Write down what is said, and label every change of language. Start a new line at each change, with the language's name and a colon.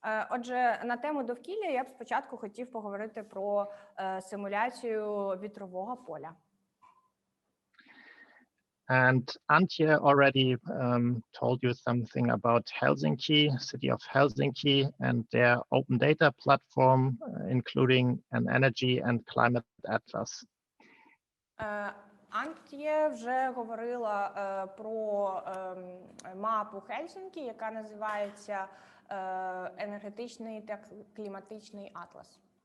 Ukrainian: Отже, на тему довкілля я б спочатку хотів поговорити про симуляцію вітрового поля.
English: And Antje already told you something about Helsinki, city of Helsinki, and their open data platform, including an energy and climate atlas.
Ukrainian: Антje вже говорила про мапу Хельсінкі, яка називається енергетичний та кліматичний атлас.